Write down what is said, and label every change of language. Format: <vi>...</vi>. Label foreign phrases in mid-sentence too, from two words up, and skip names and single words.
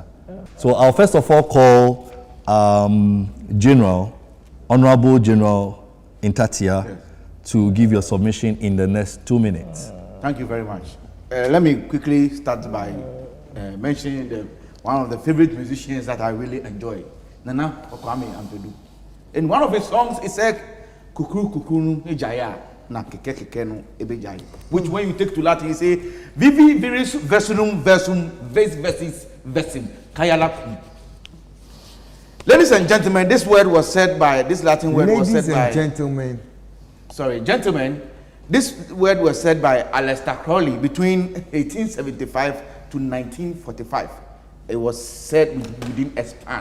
<en>So I'll first of all call Honorable General Ntatia, to give your submission in the next 2 minutes. Thank you very much. Let me quickly start by mentioning one of the favorite musicians that I really enjoy, Nana Kwame Ampadu. In one of his songs, he said,</en> <ak>"Kukuru kukuru ejaya na keke keke no ebejai,"</ak> <en>which when you take to Latin, you say,</en> <la>"Vivi viris versum versum ves versis versim kayala."</la> <en>Ladies and gentlemen, this Latin word was said by. Gentlemen, this word was said by Aleister Crowley between 1875 to 1945. It was said within a span.</en>